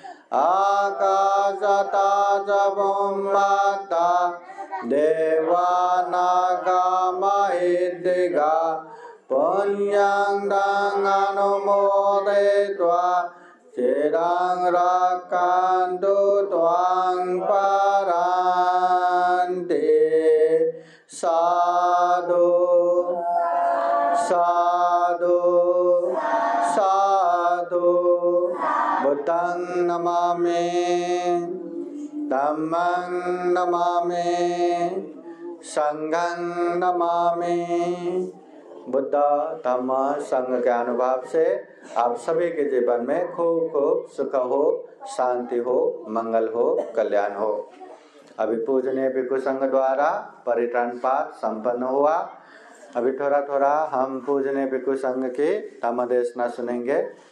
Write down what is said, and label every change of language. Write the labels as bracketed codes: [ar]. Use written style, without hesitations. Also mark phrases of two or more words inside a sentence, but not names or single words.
[pi] आकाशता च भूम्मत्ता देवानागमहितिगा पुण्यं तं अनुमोदयित्वा चिरं रक्षन्तु त्वां परान्ति साधु साधु साधु बुद्धं नमामि धम्मं नमामि संघं नमामि। [hi] बुद्ध धम्म संघ के अनुभव से आप सभी के जीवन में खूब खूब सुख हो, शांति हो, मंगल हो, कल्याण हो। अभी पूजनीय भिक्षु संघ द्वारा परित्राण पाठ संपन्न हुआ। अभी थोड़ा थोड़ा हम पूजनीय भिक्षु संघ की धम्म देशना सुनेंगे।